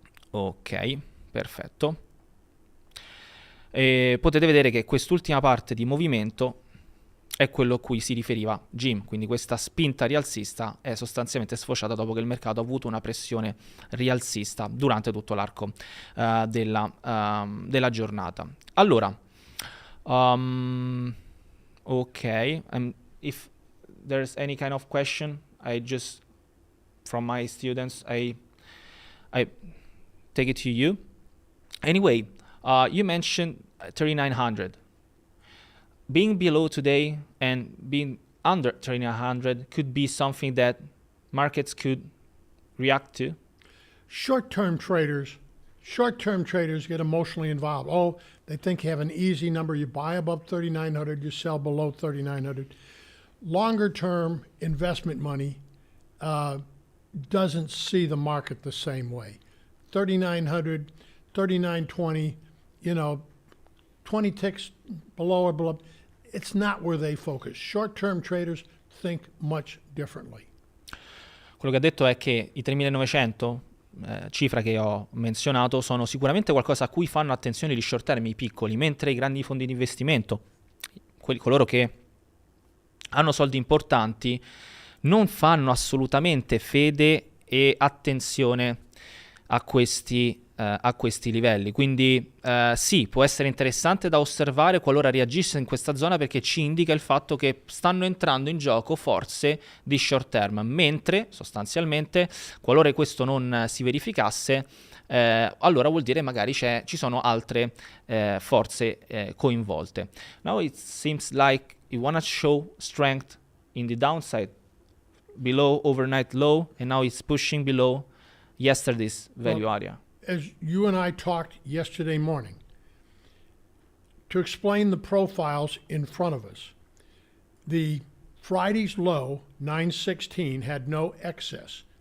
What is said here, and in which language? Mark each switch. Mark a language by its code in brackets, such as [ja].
[it] Ok, perfetto. E potete vedere che quest'ultima parte di movimento è quello a cui si riferiva Jim, quindi questa spinta rialzista è sostanzialmente sfociata dopo che il mercato ha avuto una pressione rialzista durante tutto l'arco della giornata. [en] Allora, ok, if there's any kind of question, from my students, I take it to you. Anyway, you mentioned 3,900. Being below today and being under 3,900 could be something that markets could react to. Short-term traders get emotionally involved. Oh, they think you have an easy number. You buy above 3,900, you sell below 3,900. Longer-term investment money doesn't see the market the same way. 3,900, 3,920, 20 ticks below or below. It's not where they focus. Short-term traders think much differently. [it] Quello che ha detto è che i 3.900, cifra che ho menzionato, sono sicuramente qualcosa a cui fanno attenzione gli short term, i piccoli, mentre i grandi fondi di investimento, coloro che hanno soldi importanti, non fanno assolutamente fede e attenzione a questi livelli. Quindi sì, può essere interessante da osservare qualora reagisse in questa zona, perché ci indica il fatto che stanno entrando in gioco forze di short term, mentre sostanzialmente qualora questo non si verificasse, allora vuol dire magari ci sono altre forze coinvolte. [en] Now it seems like you want to show strength in the downside below overnight low, and now it's pushing below yesterday's value area. As you and I talked yesterday morning, to explain the profiles in front of us, the Friday's low, 916, had no excess.